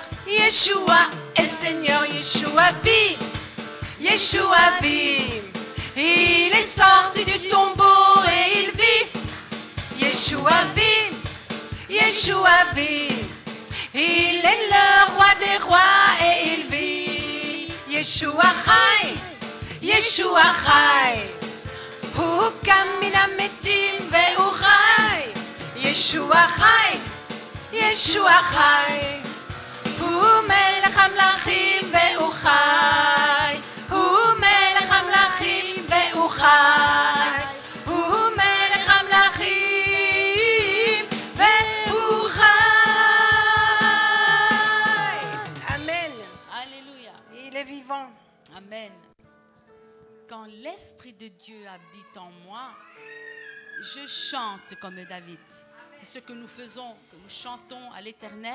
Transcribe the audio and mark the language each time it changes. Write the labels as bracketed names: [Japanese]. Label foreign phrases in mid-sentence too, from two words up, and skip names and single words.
[French] Yeshua est Seigneur. Yeshua vit. Yeshua vit. Il est sorti du tombeau et il vit. Yeshua vit. Yeshua vit. Il est le roi des rois et il vit. [Hebrew] ישוע חי. ישוע חי. הוא קם מן המתים והוא חי. ישוע חי. ישוע חי. הוא מלך המלכים והוא חי. הוא מלך המלכים והוא חי. הוא מלך המלכים והוא חי. [French] Amen. Alléluia. Il est vivant. Amen. Quand l'Esprit de Dieu habite en moi, je chante comme David. C'est ce que nous faisons, que nous chantons à l'Éternel.